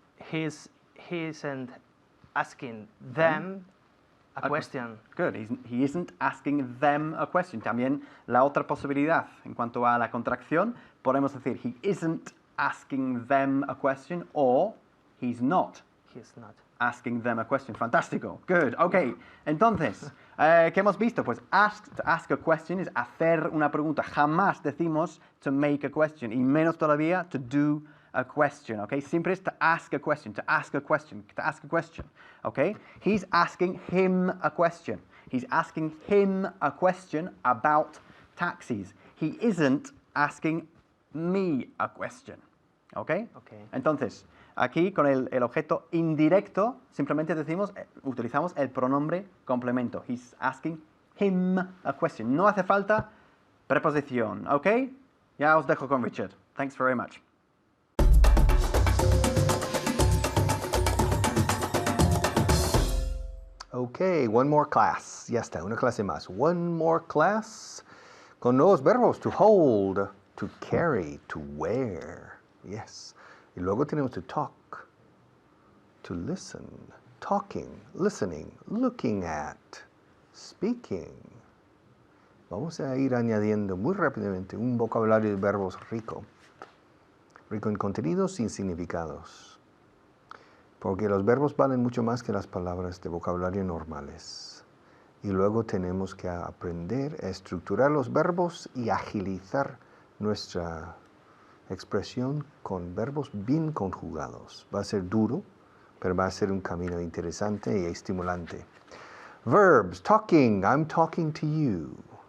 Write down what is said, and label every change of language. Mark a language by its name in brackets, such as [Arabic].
[English] He isn't asking them a question. Good. He isn't asking them a question. [Spanish] También la otra posibilidad en cuanto a la contracción, podemos decir [English] he isn't asking them a question or he's not He's not. asking them a question. [Spanish] Fantástico. [English] Good. Ok. [Spanish] Entonces, ¿qué hemos visto? Pues [English] to ask a question [Spanish] es hacer una pregunta. Jamás decimos [English] to make a question [Spanish] y menos todavía [English] to do a question, okay? [Spanish] Siempre es [English] to ask a question, to ask a question, to ask a question, okay? He's asking him a question. He's asking him a question about taxis. He isn't asking me a question, okay? Okay. [Spanish] Entonces, aquí con el objeto indirecto, simplemente decimos, utilizamos el pronombre complemento. [English] He's asking him a question. [Spanish] No hace falta preposición, okay? Ya os dejo con Richard. [English] Thanks very much. Okay, one more class. [Spanish] Ya está, una clase más. [English] One more class [Spanish] con nuevos verbos. [English] To hold, to carry, to wear. Yes. [Spanish] Y luego tenemos [English] to talk, to listen, talking, listening, looking at, speaking. [Spanish] Vamos a ir añadiendo muy rápidamente un vocabulario de verbos rico. Rico en contenidos y significados. Porque los verbos valen mucho más que las palabras de vocabulario normales. Y luego tenemos que aprender a estructurar los verbos y agilizar nuestra expresión con verbos bien conjugados. Va a ser duro, pero va a ser un camino interesante y estimulante. [English] Verbs, talking, I'm talking to you.